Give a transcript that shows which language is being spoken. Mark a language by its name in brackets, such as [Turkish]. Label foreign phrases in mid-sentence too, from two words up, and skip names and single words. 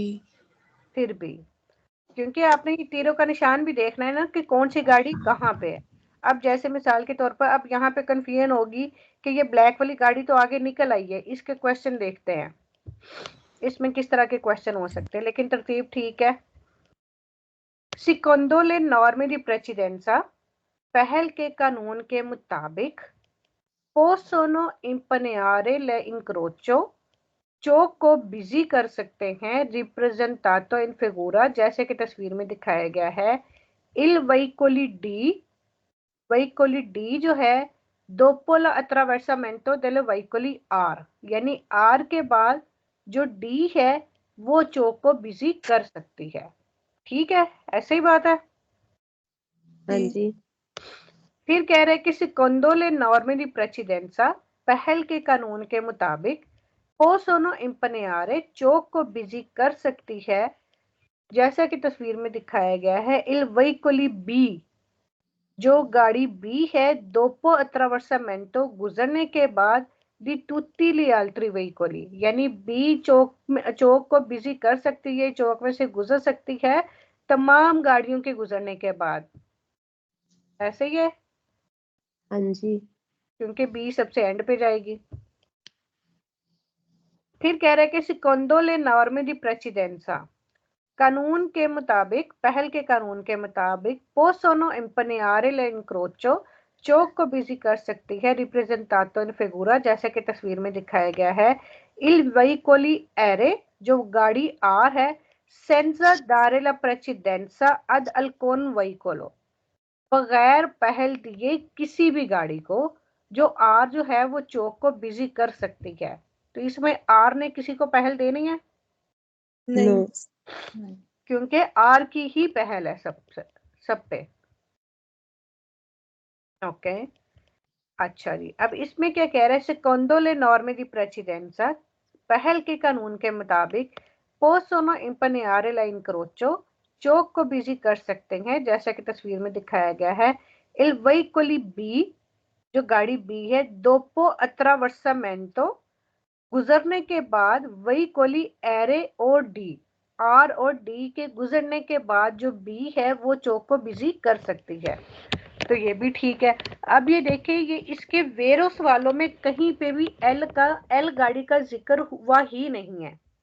[Hindi] फिर बी, क्योंकि आपने ये तीरों का निशान भी देखना है ना कि कौन सी गाड़ी कहाँ पे है। अब जैसे मिसाल के तौर पर अब यहाँ पे कंफ्यूजन होगी कि ये ब्लैक वाली गाड़ी तो आगे निकल आई है, इसके क्वेश्चन देखते हैं इसमें किस तरह के क्वेश्चन हो सकते हैं, लेकिन तरतीब ठीक है। [Italian] Secondo le norme di precedenza, [Hindi] पहल के कानून के मुताबिक, [Italian] possono impegnare l'incrocio, [Hindi] चौक को बिजी कर सकते हैं, [Italian] rappresentato in figura, [Hindi] जैसे कि तस्वीर में दिखाया गया है, [Italian] il veicoli D [Hindi] जो है [Italian] dopo l'attraversamento delle veicoli R, [Hindi] यानी R के बाद जो D है वो चौक को बिजी कर सकती है। ठीक है, ऐसे ही बात है। हाँ जी। फिर कह रहे हैं कि [Italian] secondo le norme di precedenza, [Hindi] पहल के कानून के मुताबिक, [Italian] possono impegnare, [Hindi] चौक को बिजी कर सकती है, जैसा कि तस्वीर में दिखाया गया है, [Italian] il veicoli B, [Hindi] जो गाड़ी बी है, [Italian] dopo l'attraversamento, [Hindi] गुजरने के बाद, [Italian] di tutti gli altri veicoli, [Hindi] यानी बी चौक को बिजी कर सकती है, चौक में से गुजर सकती है तमाम गाड़ियों के गुजरने के बाद। ऐसे ही है, हाँ जी। क्योंकि बी सबसे एंड पे जाएगी। फिर कह रहे हैं कि [Italian] secondo le norme di precedenza, [Hindi] कानून के मुताबिक, पहल के कानून के मुताबिक, [Italian] possono impegnare l'incrocio, [Hindi] चौक को बिजी कर सकती है, [Italian] rappresentato in figura, [Hindi] जैसे कि तस्वीर में दिखाया गया है, [Italian] il veicoli R, [Hindi] जो गाड़ी आर है, [Italian] senza dare la precedenza ad alcun veicolo, [Hindi] बगैर पहल दिए किसी भी गाड़ी को, जो आर जो है वो चौक को बिजी कर सकती है। तो इसमें आर ने किसी को पहल देनी है? नहीं। नहीं। क्योंकि आर की ही पहल है सब पे। ओके, अच्छा जी। अब इसमें क्या कह रहा है, [Italian] secondo le norme di precedenza, [Hindi] पहल के कानून के मुताबिक, [Italian] possono impegnare l'incrocio, [Hindi] चौक को बिजी कर सकते हैं, जैसा कि तस्वीर में दिखाया गया है, [Italian] il veicoli B, [Hindi] जो गाड़ी बी है, [Italian] dopo l'attraversamento [Hindi] गुजरने के बाद [Italian] veicoli R [Hindi] और डी, आर और डी के गुजरने के बाद जो बी है वो चौक को बिजी कर सकती है। तो ये भी ठीक है। अब ये देखिए, ये इसके वेरो सवालों में कहीं पे भी एल गाड़ी का जिक्र हुआ ही नहीं है।